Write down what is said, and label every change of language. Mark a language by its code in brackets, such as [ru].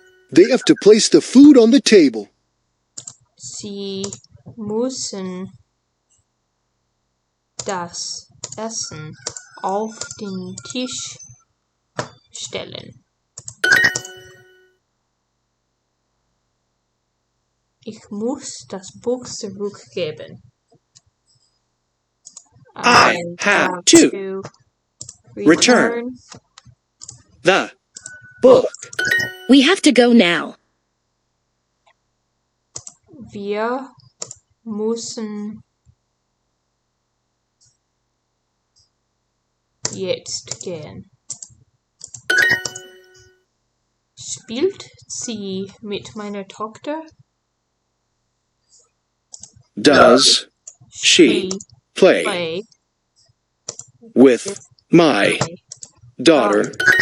[en] They have to place the food on the table. [de] Sie müssen das Essen auf den Tisch stellen. Ich muss das Buch zurückgeben. [en] I have to return the book. We have to go now. [de] Wir müssen jetzt gehen. Spielt sie mit meiner Tochter? [en] Does she play with my daughter?